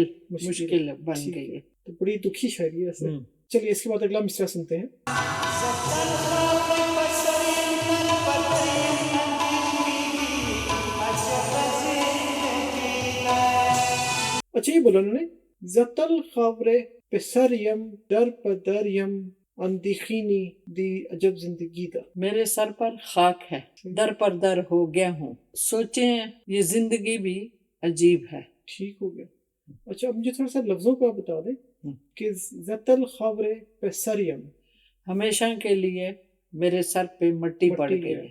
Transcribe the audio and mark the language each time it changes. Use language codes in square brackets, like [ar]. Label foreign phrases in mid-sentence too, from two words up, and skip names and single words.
[ur] ہے. مشکل بن ٹھیک گئی ہے ہے. تو بڑی دکھی شاعری ہے ایسے. چلیے اس کے بعد اگلا مصرع سنتے ہیں. اچھا یہ بولا انہوں نے [ps] زتل خاورے پسریم در پدریم اندیخینی دی عجب زندگی دا. [ur] میرے سر پر خاک ہے در پر در ہو گیا ہوں سوچیں یہ زندگی بھی عجیب ہے. ٹھیک ہو گیا. اچھا اب مجھے تھوڑا سا لفظوں کا بتا دیں کہ [ps] زتل خاورے پسریم [ur] ہمیشہ کے لیے میرے سر پہ مٹی پڑ گئی ہے.